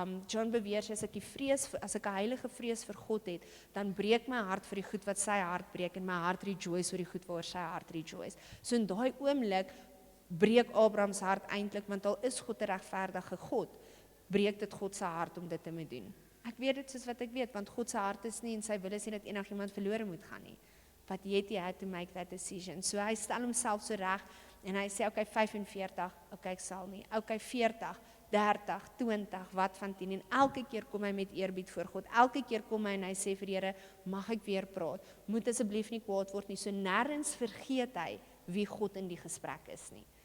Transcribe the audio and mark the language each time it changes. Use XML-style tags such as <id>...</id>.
<af>John beweer, as ek 'n heilige vrees vir God het, dan breek my hart vir die goed wat sy hart breek, en my hart rejoice oor die goed waar sy hart rejoice. So in daai oomblik breek Abraham se hart eintlik, want al is God 'n regverdige God, breek dit God se hart om dit te moet doen. Ek weet dit soos wat ek weet, want God se hart is nie en sy wil is nie dat enigiemand verlore moet gaan nie.</af> <en>But yet he had to make that decision.</en> <af>So hy stel homself so reg, en hy sê, okay, 45, okay, ek sal nie, okay, 40, 30, 20, wat van 10, en elke keer kom hy met eerbied voor God, elke keer kom hy en hy sê vir die Here, mag ek weer praat, moet asseblief nie kwaad word nie, so nêrens vergeet hy wie God in die gesprek is nie.</af>